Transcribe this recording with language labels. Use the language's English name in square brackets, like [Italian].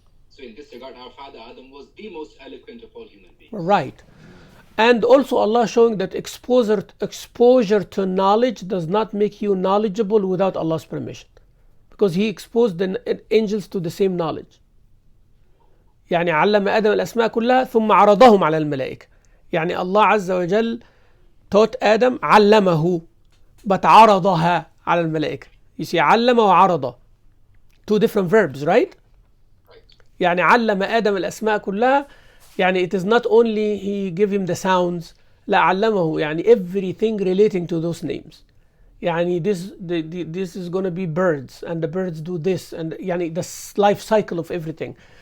[English] So in this regard, our father Adam was the most eloquent of all human beings. Right. And also Allah showing that exposure to knowledge does not make you knowledgeable without Allah's permission, because he exposed the angels to the same knowledge. [Arabic] يعني علم آدم الأسماء كلها ثم عرضهم على الملائكة. يعني Allah عز وجل [English] taught Adam, [Arabic] علمه, but عرضها على الملائكة. [English] You see, علم وعرض, two different verbs, right? يعني [Arabic] علم آدم الأسماء كلها, [English] يعني it is not only he gave him the sounds, لا علمه يعني everything relating to those names. يعني this is going to be birds, and the birds do this, and يعني the life cycle of everything.